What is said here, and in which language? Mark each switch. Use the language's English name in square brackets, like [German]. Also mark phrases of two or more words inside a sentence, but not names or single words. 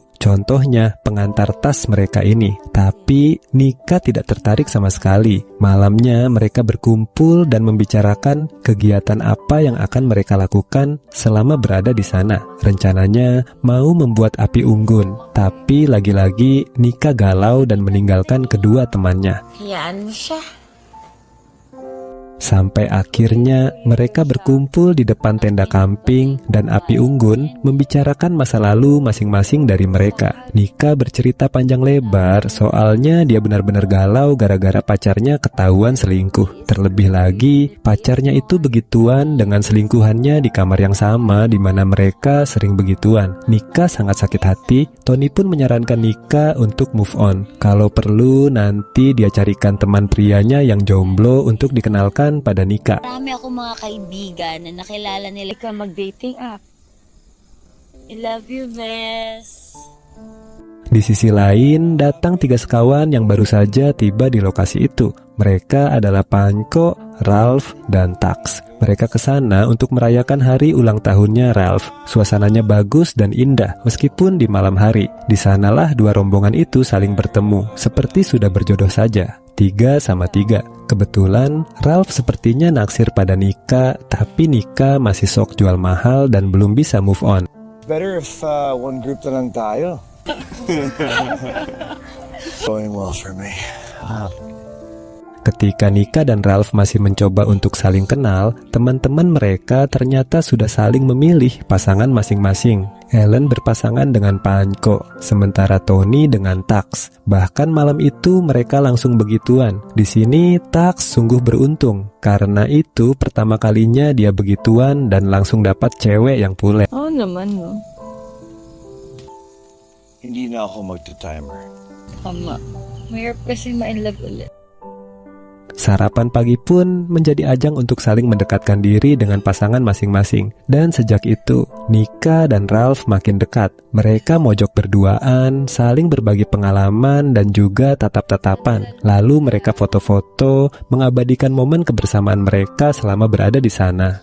[Indonesian] Contohnya, pengantar tas mereka ini. Tapi, Nika tidak tertarik sama sekali. Malamnya, mereka berkumpul dan membicarakan kegiatan apa yang akan mereka lakukan selama berada di sana. Rencananya, mau membuat api unggun. Tapi, lagi-lagi, Nika galau dan meninggalkan kedua temannya. [Filipino] Hayaan mo siya. [Indonesian] Sampai akhirnya mereka berkumpul di depan tenda camping dan api unggun membicarakan masa lalu masing-masing dari mereka. Nika bercerita panjang lebar soalnya dia benar-benar galau gara-gara pacarnya ketahuan selingkuh. Terlebih lagi pacarnya itu begituan dengan selingkuhannya di kamar yang sama di mana mereka sering begituan. Nika sangat sakit hati. Tony pun menyarankan Nika untuk [English] move on. [Indonesian] Kalau perlu nanti dia carikan teman prianya yang jomblo untuk dikenalkan pada Nika. [Filipino] Marami akong mga kaibigan na nakilala nila ka mag-dating app. [English] I love you, [Filipino] Bes. [Indonesian] Di sisi lain, datang 3 sekawan yang baru saja tiba di lokasi itu. Mereka adalah Panko, Ralph, dan Tax. Mereka ke sana untuk merayakan hari ulang tahunnya Ralph. Suasananya bagus dan indah, meskipun di malam hari. Di sanalah dua rombongan itu saling bertemu, seperti sudah berjodoh saja. 3 sama 3. Kebetulan, Ralph sepertinya naksir pada Nika, tapi Nika masih sok jual mahal dan belum bisa [English] move on. Better if one group [Filipino] na lang tayo. [English] Going well for me. [Indonesian] Ketika Nika dan Ralph masih mencoba untuk saling kenal, teman-teman mereka ternyata sudah saling memilih pasangan masing-masing. Ellen berpasangan dengan Panko, sementara Tony dengan Tax. Bahkan malam itu mereka langsung begituan. Di sini Tax sungguh beruntung, karena itu pertama kalinya dia begituan dan langsung dapat cewek yang pule. [Filipino] Oo naman, no? Hindi na ako magta-timer. Tama. Mahirap kasi ma-inlove ulit. [Indonesian] Sarapan pagi pun menjadi ajang untuk saling mendekatkan diri dengan pasangan masing-masing. Dan sejak itu, Nika dan Ralph makin dekat. Mereka mojok berduaan, saling berbagi pengalaman dan juga tatap-tatapan. Lalu mereka foto-foto, mengabadikan momen kebersamaan mereka selama berada di sana.